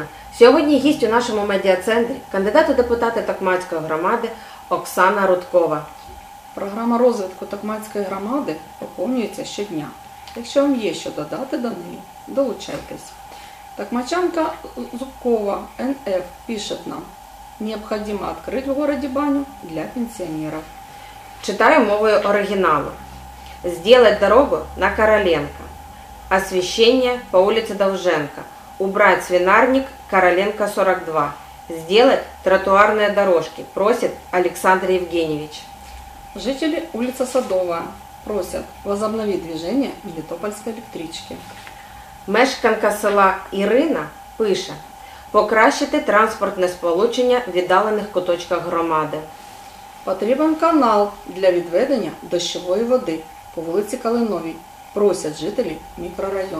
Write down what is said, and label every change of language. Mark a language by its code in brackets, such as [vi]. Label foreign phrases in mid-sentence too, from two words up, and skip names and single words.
[uk] Сьогодні гість у нашому медіа-центрі кандидат у депутати Токмацької громади Оксана Рудкова. Програма розвитку Токмацької громади поповнюється щодня. Якщо вам є що додати до неї, долучайтесь. [ru] Токмачанка Зубкова НФ пишет нам: необходимо открыть в городе баню для пенсионеров. [uk] Читаю мовою оригіналу. [ru] Сделать дорогу на Короленко. Освещение по улице Долженко. Убрать свинарник Короленко 42. Сделать тротуарные дорожки, просит Александр Евгеньевич. Жители улицы Садовая просят возобновить движение [uk] Мелітопольської електрички. Мешканка села Ірина пише: покращити транспортне сполучення в віддалених куточках громади. Потрібен канал для відведення дощової води по вулиці Калиновій, просять жителі мікрорайону.